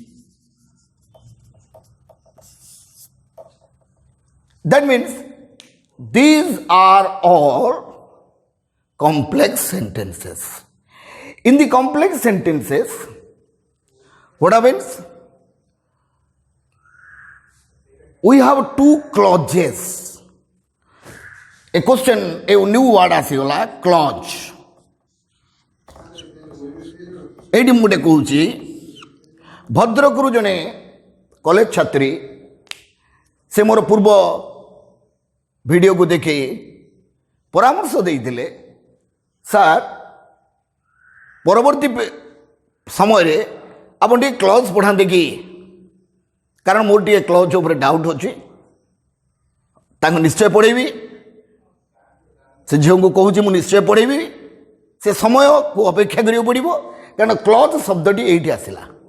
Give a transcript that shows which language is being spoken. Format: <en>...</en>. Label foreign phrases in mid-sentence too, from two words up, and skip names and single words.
<en>That means these are all complex sentences. In the complex sentences, what happens? We have two clauses. A question, a new word ଆସିଗଲା clause.</en> <or>ଏଇଠି ମୁଁ ଗୋଟେ କହୁଛି ଭଦ୍ରକରୁ ଜଣେ କଲେଜ ଛାତ୍ରୀ ସେ ମୋର ପୂର୍ବ ଭିଡ଼ିଓକୁ ଦେଖି ପରାମର୍ଶ ଦେଇଥିଲେ ସାର୍ ପରବର୍ତ୍ତୀ ସମୟରେ ଆପଣ ଟିକେ କ୍ଲଜ୍ ପଢ଼ାନ୍ତି କି କାରଣ ମୋର ଟିକେ କ୍ଲଜ୍ ଉପରେ ଡାଉଟ୍ ଅଛି ତାଙ୍କୁ ନିଶ୍ଚୟ ପଢ଼େଇବି ସେ ଝିଅଙ୍କୁ କହୁଛି ମୁଁ ନିଶ୍ଚୟ ପଢ଼େଇବି ସେ ସମୟକୁ ଅପେକ୍ଷା କରିବାକୁ ପଡ଼ିବ କାରଣ କ୍ଲଜ୍ ଶବ୍ଦଟି ଏଇଠି ଆସିଲା</or>